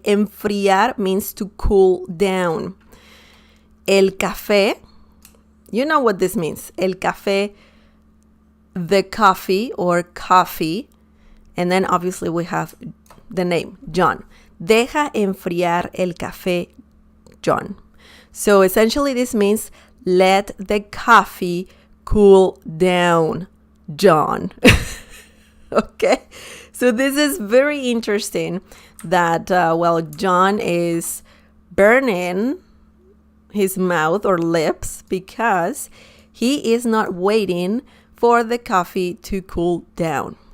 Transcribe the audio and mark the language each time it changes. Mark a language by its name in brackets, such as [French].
[English] Enfriar means to cool down. El café, you know what this means. El café, the coffee or coffee. And then obviously we have the name, John. [Spanish] Deja enfriar el café, John. [English] So essentially this means let the coffee cool down, John. Okay? So this is very interesting that, John is burning his mouth or lips because he is not waiting for the coffee to cool down.